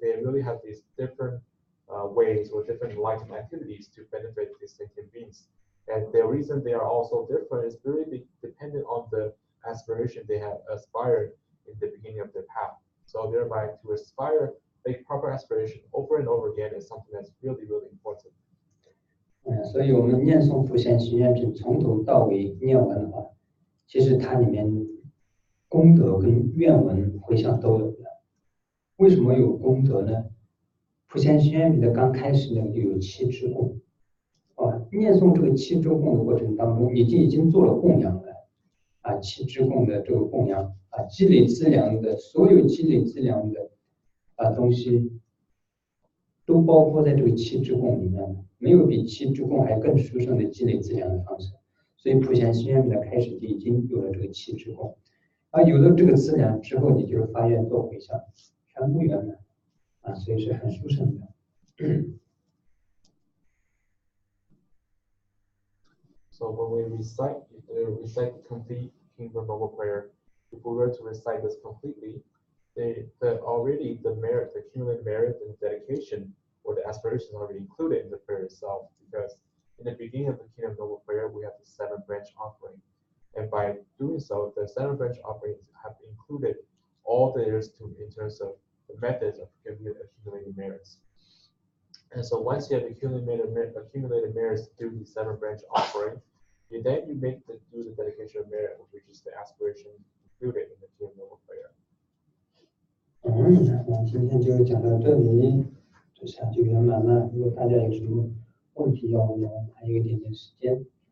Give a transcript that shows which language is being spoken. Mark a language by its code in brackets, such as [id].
[en] They really have these different ways or different enlightenment activities to benefit these sentient beings. And the reason they are all so different is really dependent on the aspiration they have aspired in the beginning of their path. So thereby, to aspire, make proper aspiration over and over again is something that's really, really important. [zh] 所以我们念诵普贤行愿品从头到尾念完的话，其实它里面功德跟愿文回向都有的。为什么有功德呢？普贤行愿品的刚开始呢就有7支供，念诵这个7支供的过程当中，你已经做了供养了7支供的这个供养积累资粮的所有积累资粮的东西，都包括在这个7支供里面了。没有比7支供还更殊胜的积累资粮的方式。所以普贤行愿品的开始就已经有了这个7支供，有了这个资粮之后，你就是发愿做回向，全部圆满所以是很殊胜的。 [en] So when we recite the complete Kingdom Noble Prayer, if we were to recite this completely, already the merit, the accumulated merit and dedication or the aspirations are already included in the prayer itself. Because in the beginning of the Kingdom Noble Prayer, we have the 7 branch offering, and by doing so, the 7 branch offerings have included all there is to in terms of the methods of accumulating merits. And so once you have accumulated merits through the 7 branch offering, you make do the dedication of merit, which is the aspiration included in the Kingdom Noble Prayer. [zh] 今天就讲到这里，这下就圆满了。如果大家有什么问题要问我，还有一点点时间。